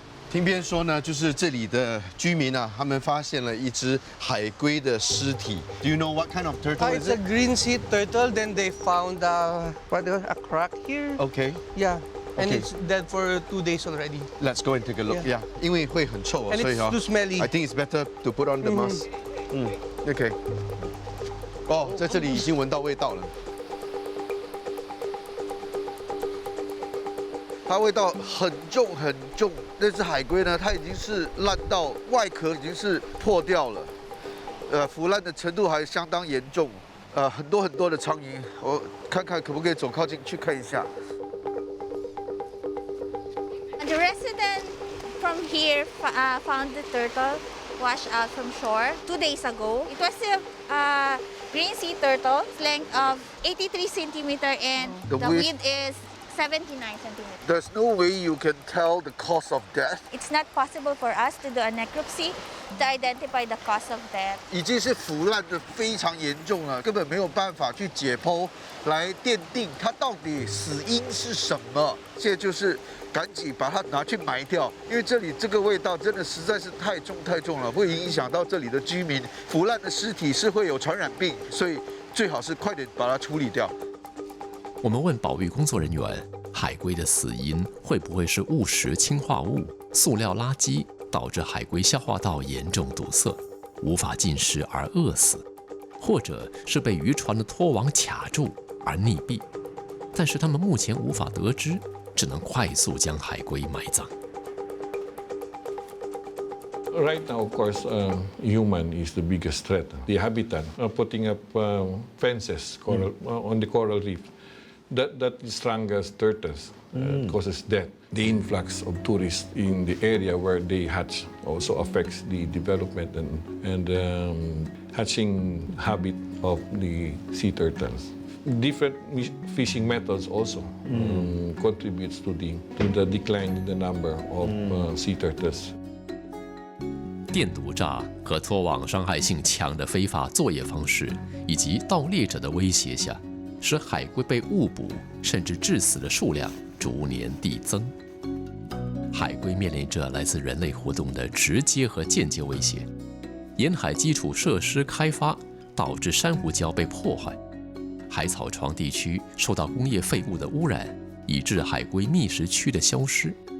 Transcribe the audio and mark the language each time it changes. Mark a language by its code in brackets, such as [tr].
[zh] 听别人说呢，就是这里的居民啊，他们发现了一只海龟的尸体。 [en] Do you know what kind of turtle is it? It's a green sea turtle. Then they found a crack here. Okay. Yeah. And it's dead for 2 days already. Let's go and take a look. Yeah. [zh] 因为会很臭啊，所以 [en] too smelly. I think it's better to put on the mask. OK. [zh] 哦，在这里已经闻到味道了。它味道很重很重，那只海龟呢，它已经是烂到外壳已经是破掉了，腐烂的程度还相当严重，很多很多的苍蝇，我看看可不可以走靠近去看一下。 [en] The resident from here found the turtle washed out from shore 2 days ago. It was a green sea turtle, length of 83 centimeter and the width is 79 centimeters. There's no way you can tell the cause of death. It's not possible for us to do a necropsy to identify the cause of death. [zh] 已经是腐烂的非常严重了，根本没有办法去解剖来奠定它到底死因是什么。现在就是赶紧把它拿去埋掉，因为这里这个味道真的实在是太重太重了，会影响到这里的居民。腐烂的尸体是会有传染病，所以最好是快点把它处理掉。我们问保育工作人员，海龟的死因会不会是误食氰化物、塑料垃圾导致海龟消化道严重堵塞，无法进食而饿死，或者是被渔船的拖网卡住而溺毙？但是他们目前无法得知，只能快速将海龟埋葬。 [en] Right now, of course, human is the biggest threat. The habitat, putting up fences on the coral reef, that strangles turtles, causes death. The influx of tourists in the area where they hatch also affects the development and hatching habit of the sea turtles. Different fishing methods also contributes to the decline in the number of sea turtles. [zh] 电毒炸和拖网伤害性强的非法作业方式，以及盗猎者的威胁下，使海龟被误捕甚至致死的数量逐年递增。海龟面临着来自人类活动的直接和间接威胁，沿海基础设施开发导致珊瑚礁被破坏，海草床地区受到工业废物的污染，以致海龟觅食区的消失。